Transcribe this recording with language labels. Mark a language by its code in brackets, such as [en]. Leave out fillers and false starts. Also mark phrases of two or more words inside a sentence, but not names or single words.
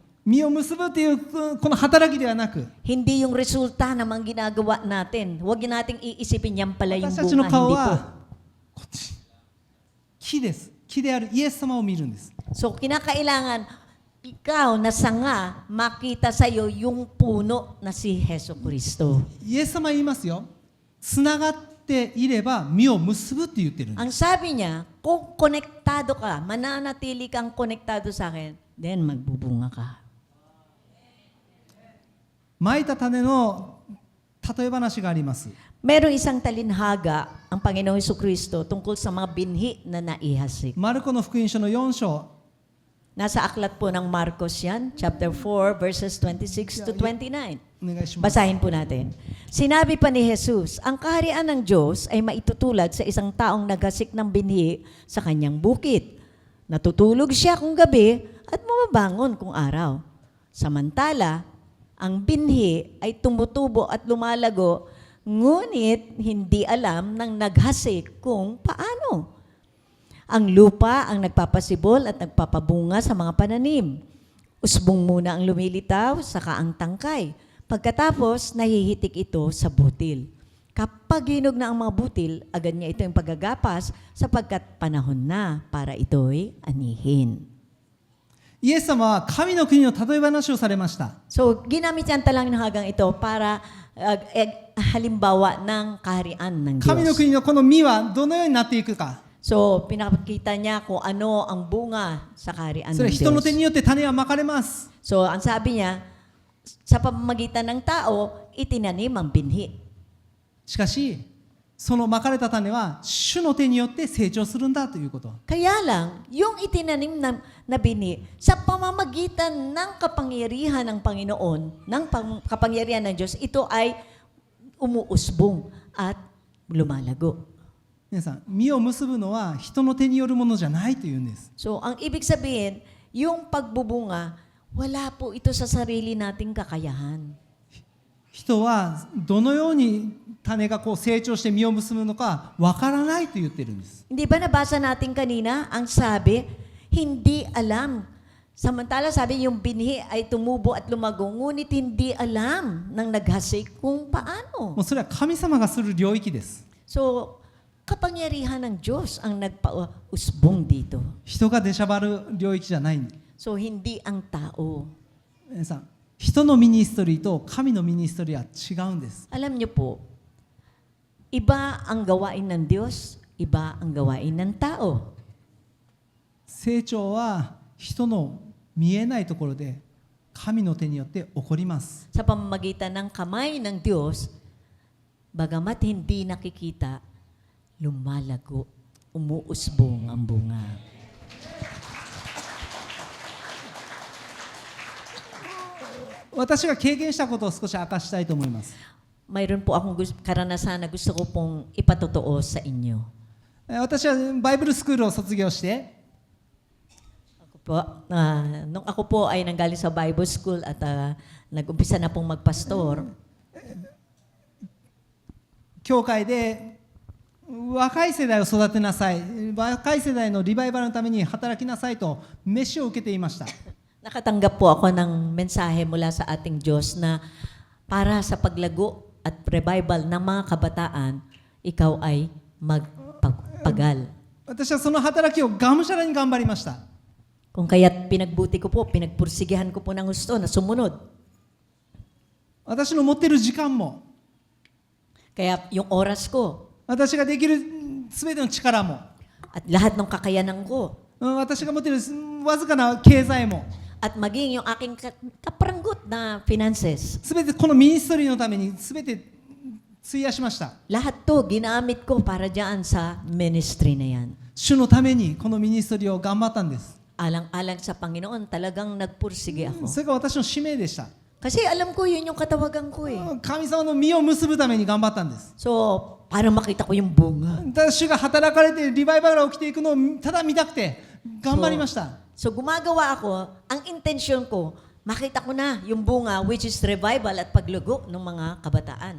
[ja] 実を結ぶというこの働きではなく [tl] Hindi yung resulta ng mga ginagawa natin. Huwag nating iisipin yan pala yung [ja] 私たちの [tl] bunga, [ja] 顔 [tl] hindi po. [ja] はこっち木です木であるイエス様を見るんです [tl] So, kinakailangan, ikaw na sanga, makita sa'yo yung puno na si Heso Kristo. [ja] イエス様は言いますよつながっていれば実を結ぶって言ってるんです [tl] Ang sabi niya, kung konektado ka, mananatili kang konektado sa akin, then magbubunga ka. [ja] まいた種の例え話があります [tl] Merong isang talinhaga ang Panginoong Hesukristo tungkol sa mga binhi na naihasik. [ja] マルコの福音書の4章 [tl] Nasa aklat po ng Marcos yan, [en] chapter 4, verses 26 to 29. [ja] お願いします [tl] Basahin po natin. Sinabi pa ni Jesus, ang kaharian ng Diyos ay maitutulad sa isang taong naghasik ng binhi sa kanyang bukid. Natutulog siya kung gabi at bumabangon kung araw. Samantala, ang binhi ay tumutubo at lumalago, ngunit hindi alam ng naghasik kung paano. Ang lupa ang nagpapasibol at nagpapabunga sa mga pananim. Usbong muna ang lumilitaw, saka ang tangkay. Pagkatapos, nahihitik ito sa butil. Kapag hinog na ang mga butil, agad niya ito yung paggagapas sapagkat panahon na para ito'y anihin. [ja] イエス様は神の国の例え話をされました。 [tl] So, ginamit niya ang talangahagang ito para halimbawa ng kaharian ng [ja] 神の [tl] Diyos. [ja] 国のこの実はどのようになっていくか。 [tl] So, pinakita niya kung ano ang bunga sa kaharian [ja] それ [tl] ng [ja] は人の手 [tl] Diyos. [ja] によって種はまかれます。 [tl] So, ang sabi niya, sa pamamagitan ng tao, itinanim ang binhi. [ja] しかし、そのまかれた種は主の手によって成長するんだということ。 [tl] Kaya lang, yung itinanim na binhi, sa pamamagitan ng kapangyarihan ng Panginoon, ng kapangyarihan ng Diyos, ito ay umuusbong at lumalago. [ja] 皆さん、実を結ぶのは人の手によるものじゃないというんです。 [tl] So, ang ibig sabihin, yung pagbubunga, wala po ito sa sarili nating kakayahan. [ja] 人はどのように種がこう成長して実を結ぶのかわからないと言ってるんです。 [tl] Hindi ba nabasa natin kanina, ang sabi, hindi alam. Samantala sabi, yung binhi ay tumubo at lumago, ngunit hindi alam ng naghasik kung [ja] も [tl] paano. [ja] うそれは神様がする領域です。 [tl] So, kapangyarihan ng Diyos ang nagpausbong dito. [ja] 人が出しゃばる領域じゃない。 [tl] So, hindi ang tao. [ja] 皆さん、人のミニストリーと神のミニストリーは違うんです。 [tl] Alam niyo po, iba ang gawain ng Diyos, iba ang gawain ng tao. [ja] 成長は人の見えないところで神の手によって起こります。 [tl] Sa pamamagitan ng kamay ng Diyos, bagamat hindi nakikita, lumalago, umuusbong ang bunga. [ja] 私が経験したことを少し明かしたいと思います。 [tl] Mayroon po akong karanasan na gusto ko pong ipatotoo sa inyo. [ja] 私はバイブルスクールを卒業して、 [tl] Nung ako po ay nanggaling sa [en] Bible School [tl] at nag-umpisa na pong magpastor, [ja] 教会で若い世代を育てなさい、若い世代のリバイバルのために働きなさいと飯を受けていました。 [tl] nakatanggap po ako ng mensahe mula sa ating Diyos na para sa paglago at revival ng mga kabataan, ikaw ay magpagal. [ja] 私はその働きをがむしゃらに頑張りました。 [tl] Kung kaya't pinagbuti ko po, pinagpursigihan ko po ng gusto na sumunod. [ja] 私の持っている時間も、 [tl] Kaya yung oras ko [ja] 私ができるすべての力も、 [tl] at lahat ng kakayanan ko [ja] 私が持っているわずかな経済も、 [tl] at maging yung aking kapranggot na finances, [ja] すべてこのミニストリーのためにすべて費やしました。 [tl] lahat to ginamit ko para dyan sa ministry na yan. [ja] 主のためにこのミニストリーを頑張ったんです。 [tl] Alang-alang sa Panginoon, talagang nagpursige ako. [ja] それが私の使命でした。 [tl] Kasi alam ko yun yung katawagan ko eh. [ja] 神様の実を結ぶために頑張ったんです。 [tl] So, para makita ko yung bunga. [ja] ただ主が働かれてリバイバルが起きていくのをただ見たくて頑張りました。 [tl] So, gumagawa ako, ang intention ko, makita ko na yung bunga, [en] which is revival [tl] at paglugo ng mga kabataan.